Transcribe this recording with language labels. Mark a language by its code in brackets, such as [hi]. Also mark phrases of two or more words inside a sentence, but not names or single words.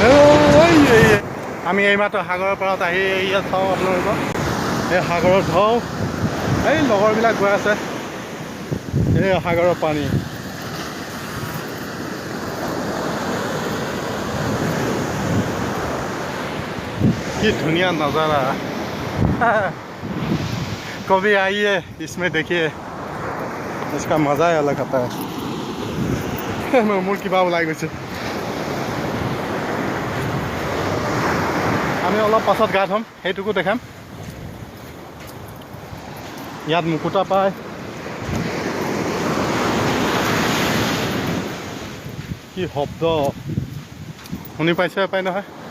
[as] আমি এইমাত্ৰ সাগৰৰ পাৰত আহি ইয়াত চাওঁ আপোনালোকক এই সাগৰৰ ঢৌ এই লগৰবিলাক গৈ আছে এই সাগৰৰ পানী কি ধুনীয়া নজাৰা [hi] कभी आइए इसमें देखिए इसका मजा ही अलग आता है। [as] মোৰ কিবা ওলাই গৈছে। আমি অলপ পাছত গা ধুম সেইটোকো দেখাম। ইয়াত মুকুতা পায় কি শব্দ শুনি পাইছে পাই নহয়।